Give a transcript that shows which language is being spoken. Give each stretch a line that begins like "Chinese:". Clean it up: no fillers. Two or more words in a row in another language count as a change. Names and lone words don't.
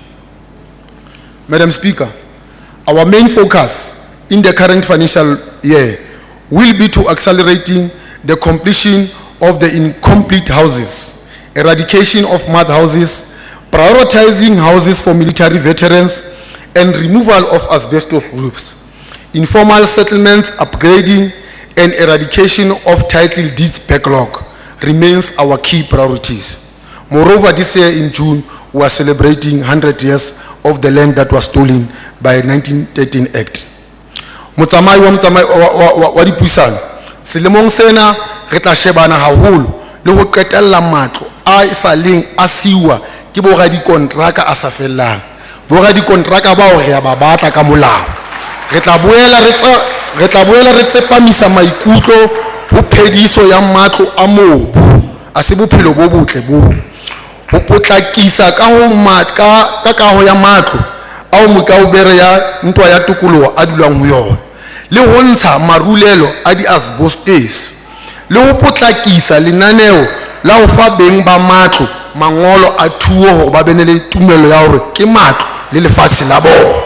English: Madam Speaker, our main focus in the current financial year will be to accelerating the completion of the incomplete houses, eradication of mud houses, prioritizing houses for military veterans, and removal of asbestos roofs, informal settlements upgrading, and eradication of title deeds backlog remains our key priorities. Moreover, this year in June, we are celebrating 100 years of the land that was stolen by 1913 Act.
Southern Sotho: Motsamai wa dipuisano, selemong sena re tla shebana haholo le ho qetella matlo a sa leng a siwa ke bo ga dikontraka a sa fellang, bo ga dikontraka bao re a ba batla ka molao. Re tla boela re tsepamisa maikutlo ho phediso ya matlo a mobu a se bophelo bo botle bo, ho potlakisa ka ho kaho ya matlo ao mokaubere ya ntwa ya tokoloho a dulang ho yona, le ho ntsha marulelo a di-asbestos, le ho potlakisa lenaneo la ho fa beng ba matlo mangolo a thuo hore ba bene le tumelo ya hore ke matlo le lefatshe la bona.